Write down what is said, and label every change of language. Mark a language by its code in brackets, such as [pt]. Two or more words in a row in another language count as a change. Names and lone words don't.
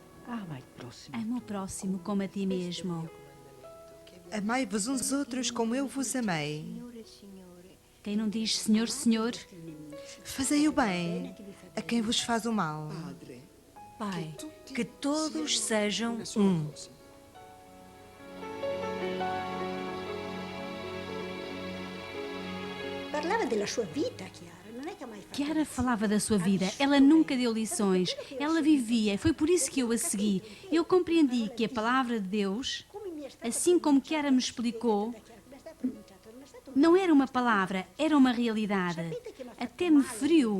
[pt] Ama o próximo como a ti mesmo. Amai-vos uns outros como eu vos amei. Quem não diz Senhor, Senhor, Fazei o bem a quem vos faz o mal. Pai, que todos sejam Um. [it] Parlava della sua vita, Chiara. Non è che ha mai fatto [pt] Chiara falava da sua vida, ela nunca deu lições, ela vivia, e foi por isso que eu a segui. Eu compreendi que a palavra de Deus, assim como Chiara me explicou, não era uma palavra, era uma realidade. Até me feriu.